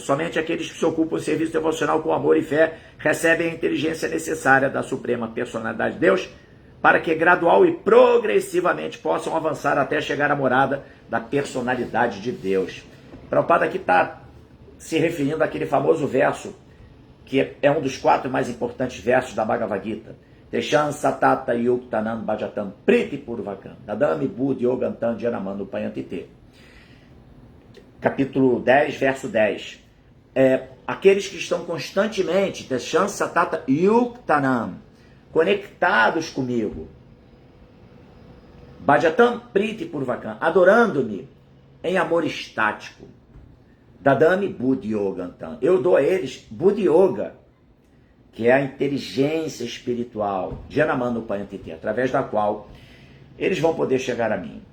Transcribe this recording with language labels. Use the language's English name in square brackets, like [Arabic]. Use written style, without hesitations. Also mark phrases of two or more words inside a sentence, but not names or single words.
[Portuguese] Somente aqueles que se ocupam do serviço devocional com amor e fé recebem a inteligência necessária da Suprema Personalidade de Deus para que gradual e progressivamente possam avançar até chegar à morada da personalidade de Deus. Prabhupada aqui está se referindo àquele famoso verso, que é um dos 4 mais importantes versos da Bhagavad Gita. [Sanskrit] तेषां सतत युक्तानां भजतां प्रीति पूर्वकम् ददामि बुद्धि योगं तं येन माम् उपयान्ति ते. [Portuguese] Capítulo 10, verso 10. Aqueles que estão constantemente, [Sanskrit] तेषां सतत युक्तानां, [Portuguese] conectados comigo, [Sanskrit] भजतां प्रीति पूर्वकम्, [Portuguese] adorando-me em amor estático, [Sanskrit] ददामि बुद्धि योगं तं, [Portuguese] eu dou a eles [Sanskrit] बुद्धि योग, [Portuguese] que é a inteligência espiritual, [Sanskrit] येन माम् उपयान्ति ते, [Portuguese] através da qual eles vão poder chegar a mim.